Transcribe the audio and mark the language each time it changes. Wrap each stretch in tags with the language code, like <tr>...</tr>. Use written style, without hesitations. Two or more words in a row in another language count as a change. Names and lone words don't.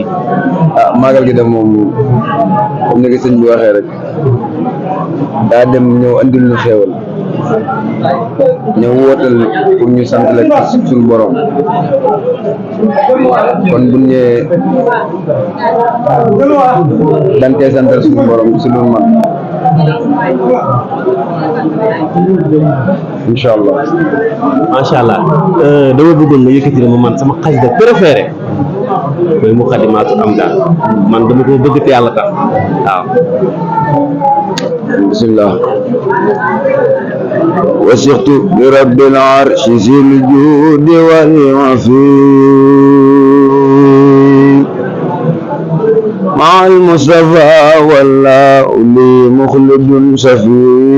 <wo>ah màggal gi de moom comme ni ko sëñ bi waxee rek daa dem ñëw andil ñu xéewal ñëw wootal pour ñu sant la ci suñu borom kon bu ñëwee dañ koy santal suñu borom ci lu man</wo> <ar>إن شاء الله. ما شاء الله</ar> <wo>dama bëggoon nga yëkkati ma man sama xasida préféré mooy Muqaddimatul Amda man dama ko bëgg te yàlla tax waaw.</wo> <ar>bismillah. وثقت برب العرش ذي الجود والعفو مع المصطفى والله لي مخلد سفي</ar>